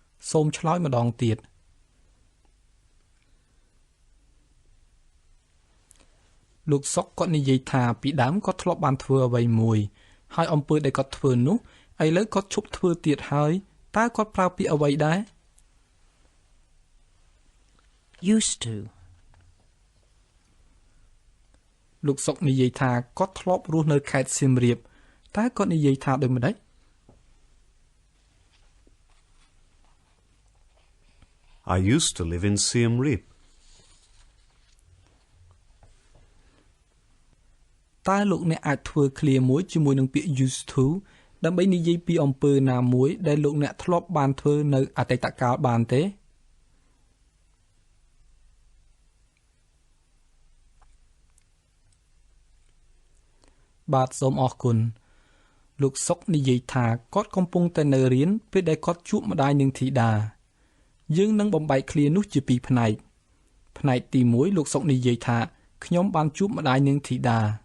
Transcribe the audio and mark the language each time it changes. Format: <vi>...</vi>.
<km>សូមឆ្លើយម្ដងទៀតលោកសុកគាត់និយាយថាពីដើមគាត់ធ្លាប់បានធ្វើអ្វីមួយហើយអំពើដែលគាត់ធ្វើនោះឥឡូវគាត់ឈប់ធ្វើទៀតហើយតើគាត់ប្រើពាក្យអ្វីដែរ</km> <en>Used to.</en> <km>លោកសុកនិយាយថាគាត់ធ្លាប់រស់នៅខេត្តសៀមរាបតើគាត់និយាយថាដូចម្ដេច</km> <en>I used to live in Siem Reap</en> <km>តើលោកអ្នកអាចធ្វើឃ្លាមួយជាមួយនឹងពាក្យ used to ដើម្បីនិយាយពីអំពើណាមួយដែលលោកអ្នកធ្លាប់បានធ្វើនៅអតីតកាលបានទេបាទសូមអរគុណលោកសុកនិយាយថាគាត់កំពុងតែនៅរៀនពេលដែលគាត់ជួបម្ដាយនិងធីតាយើងនឹងបំបែកឃ្លានោះជាពីរផ្នែកផ្នែកទី1លោកសុកនិយាយថាខ្ញុំបានជួបម្ដាយនិងធីតា</km>